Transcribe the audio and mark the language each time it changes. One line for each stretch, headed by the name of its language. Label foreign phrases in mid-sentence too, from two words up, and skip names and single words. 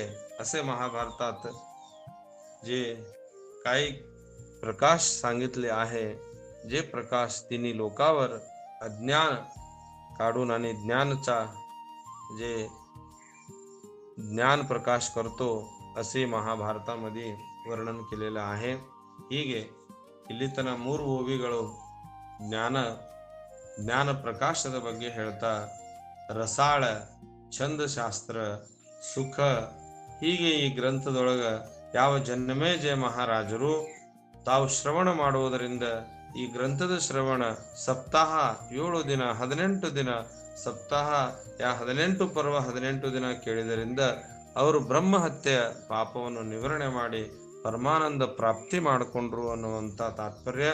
Marathi: असे महाभारतात जे काही प्रकाश सांगितले आहे, जे प्रकाश तिन्ही लोकावर अज्ञान काढून आणि ज्ञानचा जे ज्ञान प्रकाश करतो असे ಮಹಾಭಾರತमध्ये ವರ್ಣನ केलेलं आहे.
Kannada: ಹೀಗೆ ಇಲ್ಲಿ ತನ 3 ಓವಿಗಳು ಜ್ಞಾನ ಪ್ರಕಾಶದ ಬಗ್ಗೆ ಹೇಳ್ತಾ, ರಸಾಳ, ಛಂದಶಾಸ್ತ್ರ, ಸುಖ, ಹೀಗೆ ಈ ಗ್ರಂಥದೊಳಗ ಯಾವ ಜನ್ಮೇಜಯ ಮಹಾರಾಜರು ತಾವು ಶ್ರವಣ ಮಾಡುವುದರಿಂದ ಈ ಗ್ರಂಥದ ಶ್ರವಣ ಸಪ್ತಾಹ 7 ದಿನ 18 ದಿನ ಸಪ್ತಾಹ 18 ಪರ್ವ 18 ದಿನ ಕೇಳಿದರಿಂದ ಅವರು ಬ್ರಹ್ಮಹತ್ಯೆಯ ಪಾಪವನ್ನು ನಿವಾರಣೆ ಮಾಡಿ ಪರಮಾನಂದ ಪ್ರಾಪ್ತಿ ಮಾಡಿಕೊಂಡ್ರು ಅನ್ನುವಂಥ ತಾತ್ಪರ್ಯ.